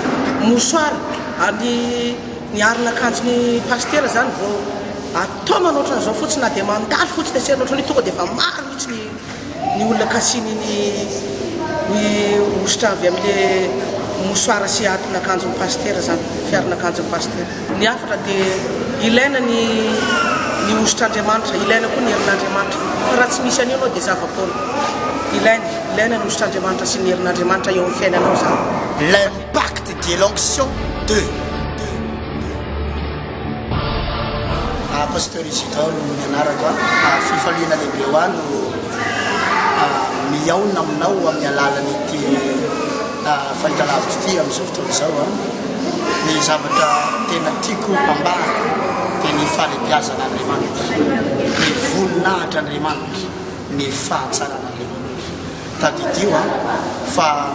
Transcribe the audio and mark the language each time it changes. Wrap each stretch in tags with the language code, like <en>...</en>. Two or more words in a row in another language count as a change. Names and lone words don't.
<mg>mosoary ny arinakanjo ny Pasteur zany vao atao manoatra n'izao fotsiny na dia mandalo fotsiny asiana ohatran'ny tonga dia efa maro mihitsy ny olona kasiny ny ositra avy amin'le mosoara sy atin'akanjo ny Pasteur zany fiarinakanjo ny Pasteur ny afatra dia ilaina ny ositr'Andriamanitra ilaina koa ny herin'Andriamanitra fa raha tsy misy an'io anao dia zava-poana ilaina ny ositr'Andriamanitra sy ny herin'Andriamanitra eo amin'ny fiainanao zany.</mg> <fr>L'impact de l'onction de Pasteur Isidore</fr> <mg>ny anarako fifaliana lehibe ho any miaona aminao amin'ny alalan'ity fahitalavitra ity amin'izao fotoana izao ny zavatra tena tiako ambara dia ny fahalebiazan'Andriamanitra ny voninahitr'Andriamanitra ny fahatsaran'Andriamanitra tadidio fa</mg>